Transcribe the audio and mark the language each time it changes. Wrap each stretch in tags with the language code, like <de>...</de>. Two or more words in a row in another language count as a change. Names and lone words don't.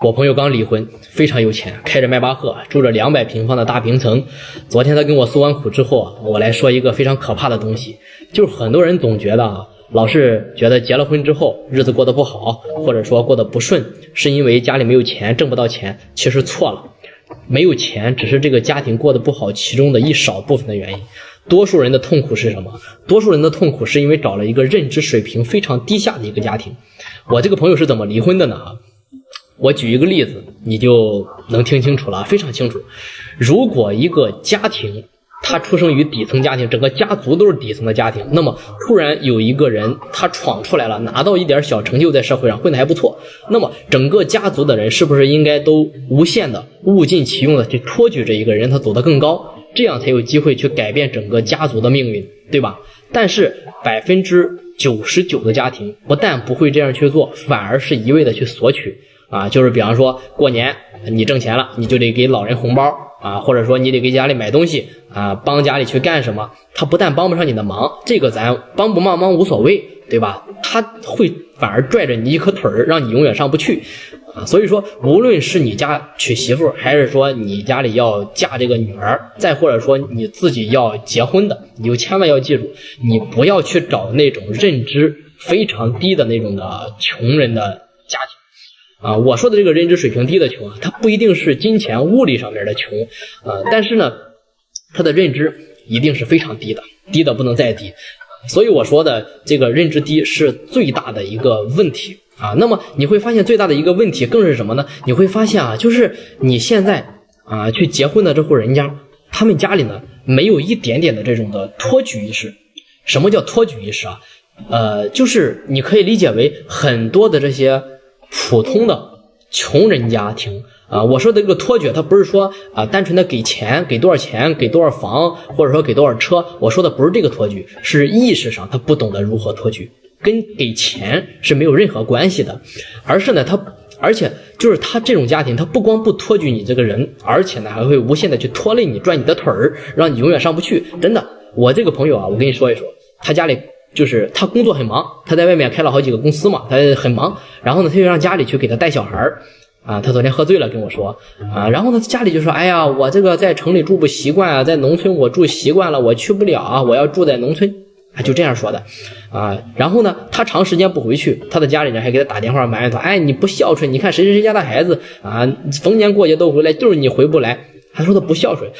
<zh>我朋友剛離婚，非常有錢，開着邁巴赫，住着200平方的大平層。昨天他跟我訴完苦之後，我來說一個非常可怕的東西，就是很多人總覺得老是覺得結了婚之後日子過得不好，或者說過得不順，是因為家裡沒有錢，掙不到錢。其實錯了，沒有錢只是這個家庭過得不好其中的一少部分的原因。多數人的痛苦是什麼？多數人的痛苦是因為找了一個認知水平非常低下的一個家庭。我這個朋友是怎麼離婚的呢？我舉一個例子，你就能聽清楚了，非常清楚。如果一個家庭他出生於底層家庭，整個家族都是底层的家庭，那麼突然有一個人他闖出來了，拿到一點小成就，在社会上混得還不錯，那麼整個家族的人是不是应该都無限的物盡其用的去托舉这一個人他走得更高，這樣才有機會去改變整個家族的命運，對吧？但是99%的家庭不但不會這樣去做，反而是一味的去索取就是比方說過年你掙錢了，你就得給老人紅包或者說你得給家裡買東西幫家裡去幹什麼，他不但幫不上你的忙，這個咱幫不幫忙無所謂，对吧？他會反而拽着你一顆腿兒，讓你永遠上不去所以說無論是你家娶媳婦，還是說你家裡要嫁這個女兒，再或者說你自己要結婚的，你就千萬要记住，你不要去找那種認知非常低的那種的窮人的家庭我說的這個認知水平低的窮它不一定是金錢物理上面的窮但是呢他的認知一定是非常低的，低的不能再低。所以我說的这個認知低是最大的一個問題那麼你會發現最大的一個問題更是什麼呢？你會發現就是你現在去結婚的這戶人家，他們家裡呢沒有一點點的這種的托舉意識。什麼叫托舉意識就是你可以理解為很多的這些普通的窮人家庭我說的這個托舉，它不是說單純的給錢，給多少錢，給多少房，或者說給多少車，我說的不是這個托舉，是意識上他不懂得如何托舉，跟給錢是沒有任何關係的，而是呢而且就是他這種家庭，他不光不托舉你這個人，而且呢還會無限的去拖累你，拽你的腿兒，讓你永遠上不去。真的，我這個朋友我跟你說一說，他家裡就是他工作很忙，他在外面開了好幾個公司嘛，他很忙，然後呢他就讓家裡去給他帶小孩他昨天喝醉了跟我說然后呢家裡就說，哎呀，我這個在城裡住不習慣在農村我住習慣了，我去不了我要住在農村就這樣說的然後呢他長時間不回去，他的家裡人還給他打電話埋怨他，哎，你不孝順，你看誰家的孩子逢年過節都回來，就是你回不來，他說他不孝順。</zh>